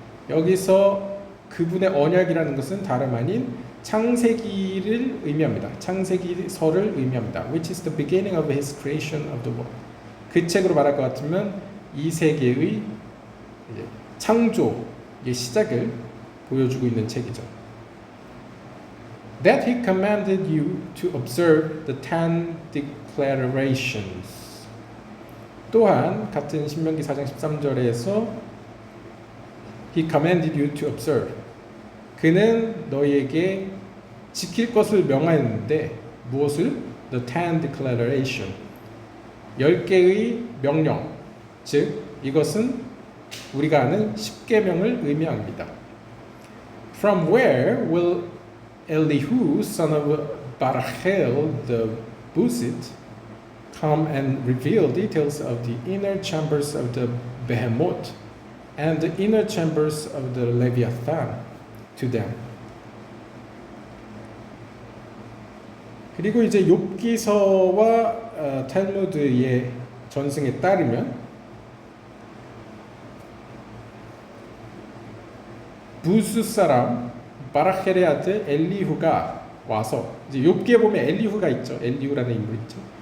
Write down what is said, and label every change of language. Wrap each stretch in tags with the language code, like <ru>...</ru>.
<ko>여기서 그분의 언약이라는 것은 다름 아닌 창세기를 의미합니다. 창세기서를 의미합니다.</ko> <en>Which is the beginning of his creation of the world.</en> <ko>그 책으로 말할 것 같으면 이 세계의 창조의 시작을 보여주고 있는 책이죠.</ko> <en>That he commanded you to observe the 10 declarations.</en> <ko>또한 같은 신명기 4장 13절에서</ko> <en>He commanded you to observe.</en> <ko>그는 너희에게 지킬 것을 명하였는데 무엇을?</ko> <en>The 10 declaration.</en> <ko>10개의 명령. 즉 이것은 우리가 아는 10계명을 의미합니다.</ko> <en>From where will Elihu son of Barachel the Buzite come and reveal details of the inner chambers of the Behemoth and the inner chambers of the Leviathan to them.</en> <ko>그리고 이제 욥기서와 탈무드의 전승에 따르면 부스 사람 바라헬의 아들 엘리후가 와서, 이제 욥기에 보면 엘리후가 있죠. 엘리후라는 인물이 있죠.</ko>